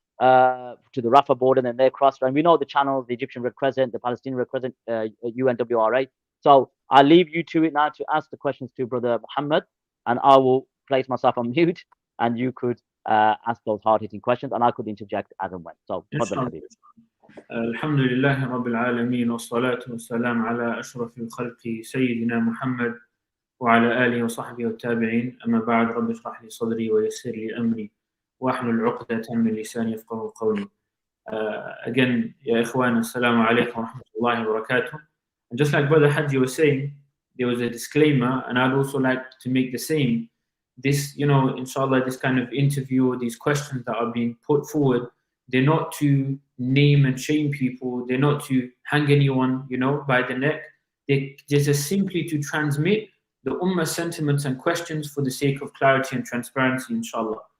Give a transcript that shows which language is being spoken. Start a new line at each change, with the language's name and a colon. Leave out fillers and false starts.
English: to the Rafah border, and then they crossed. And we know the channels, the Egyptian Red Crescent, the Palestinian Red Crescent, UNWRA. So I'll leave you to it now to ask the questions to Brother Muhammad, and I will place myself on mute, and you could ask those hard-hitting questions, and I could interject as and when. So,
Arabic: الحمد لله رب العالمين والصلاة والسلام على أشرف الخلق سيدنا محمد وعلى آله وصحبه والتابعين. أما بعد، رب اشرح لي صدري ويسر لي أمري واحلل عقدة من لساني يفقهوا قولي.
English: Again,
Arabic: يا إخوان, السلام عليكم ورحمة الله وبركاته.
English: And just like Brother Hajji was saying, there was a disclaimer, and I'd also like to make the same. This, inshallah, this kind of interview, these questions that are being put forward, they're not to name and shame people. They're not to hang anyone, by the neck. They're just simply to transmit the ummah sentiments and questions for the sake of clarity and transparency, inshallah.